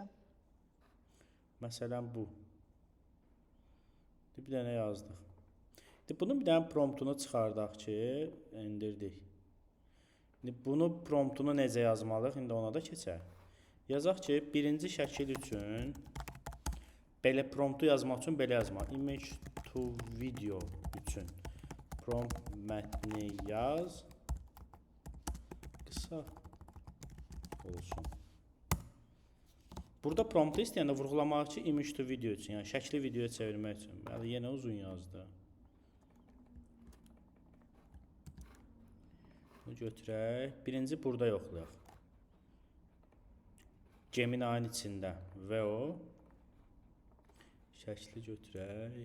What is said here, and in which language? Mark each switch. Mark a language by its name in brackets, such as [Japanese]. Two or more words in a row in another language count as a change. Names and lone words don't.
[Azerbaijani] Məsələn bu. Bir dənə yazdıq. Bunun bir dənə promptunu çıxardaq ki, indirdik. Bunu promptunu necə yazmalıyıq? İndi ona da keçək. Yazaq ki, birinci şəkil üçün belə promptu yazmaq üçün belə yazmaq. [English] Image to video [Azerbaijani] üçün prompt mətni yaz. Qısa olsun. Burada promptu istəyəndə vurğulamaq ki, [English] image to video [Azerbaijani] üçün, yəni şəkli videoya çevirmək üçün. Yəni yenə uzun yazdı. götürək. Birinci burada yoxlayaq. Gemini-nin içində və o şəkli götürək.